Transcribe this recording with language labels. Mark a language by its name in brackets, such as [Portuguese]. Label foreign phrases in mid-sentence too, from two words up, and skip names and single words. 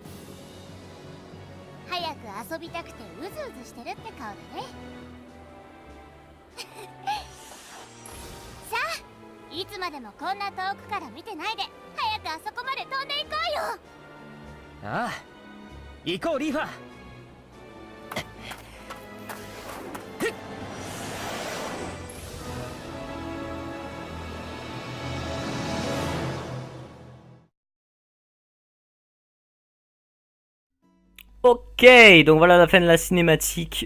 [Japanese] 早く遊びたくてうずうずしてるって顔だね。さあ、いつまでもこんな遠くから見てないで早くあそこまで飛んでいこうよ。ああ、行こうリーファー。 [French] Ok, donc voilà la fin de la cinématique.